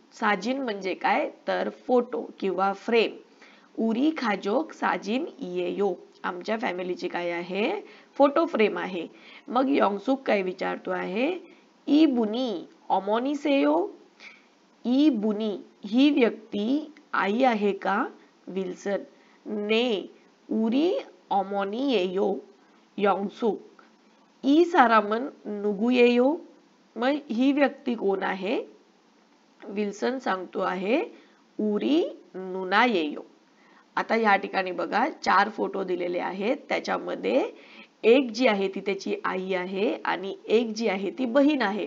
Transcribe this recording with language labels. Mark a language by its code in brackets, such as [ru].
[mr] साजिन म्हणजे काय, तर फोटो किंवा फ्रेम. [ko] उरी खाजोक साजिन इयेयो [mr] आमच्या फॅमिलीची काय आहे, फोटो फ्रेम आहे. मग योंगसूक काय विचारतो आहे, [ko] ई बुनी ऑमोनीसेयो. [mr] ई बुनी ही व्यक्ती आई आहे का, विल्सन. [ko] ने उरी ऑमोनीएयो योंगसूक. ई सारामन नुगुएयो. [mr] मग ही व्यक्ती कोण आहे, विल्सन सांगतो आहे [ko] उरी नुनायेयो. [mr] आता या ठिकाणी बघा 4 फोटो दिलेले आहेत, त्याच्यामध्ये एक जी आहे ती त्याची आई आहे आणि एक जी आहे ती बहीण आहे.